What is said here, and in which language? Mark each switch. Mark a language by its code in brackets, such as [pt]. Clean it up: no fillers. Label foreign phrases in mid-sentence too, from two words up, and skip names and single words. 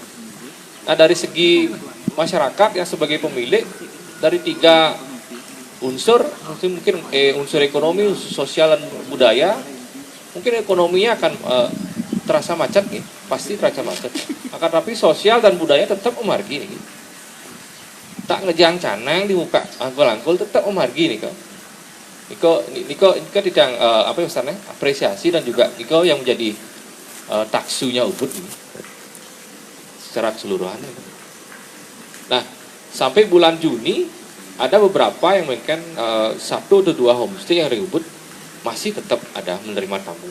[id] Nah dari segi masyarakat yang sebagai pemilik dari 3 unsur mungkin unsur ekonomi, unsur sosial dan budaya, mungkin ekonominya akan terasa macet nih, pasti terasa macet. Akan tapi sosial dan budaya tetap memargi nih. [ban] Tak ngejang canang [id] dibuka angkul-angkul tetap memargi nih kok. Niko tidak apa misalnya apresiasi dan juga niko yang menjadi taksunya Ubud ini secara keseluruhan. Nah sampai bulan Juni ada beberapa yang mungkin 1 atau 2 homestay yang dari Ubud masih tetap ada menerima tamu.